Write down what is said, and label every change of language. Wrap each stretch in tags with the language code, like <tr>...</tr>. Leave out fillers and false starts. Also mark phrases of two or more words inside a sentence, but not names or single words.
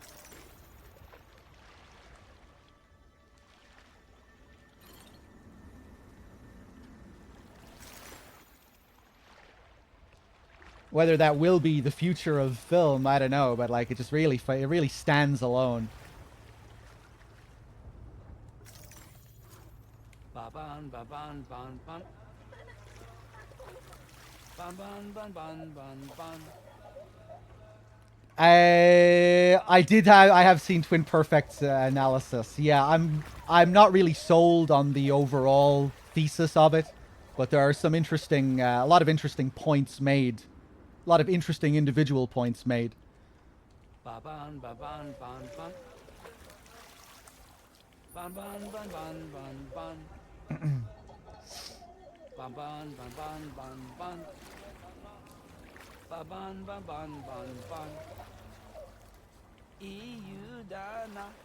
<en>Whether that will be the future of film, I don't know, but like it really stands alone. Ba-ban, ba-ban, ban, ban. Ban, ban, ban, ban, ban, ban. I have seen Twin Perfect's analysis. Yeah, I'm not really sold on the overall thesis of it, but there are some interesting, a lot of interesting points made, a lot of interesting individual points made. Ba-ban, ba-ban, ban, ban. Ban, ban, ban, ban, ban, ban. Ban, ban, ban, ban, ban, ban. Ba ban ban ban ban ban. EU Dana.</en>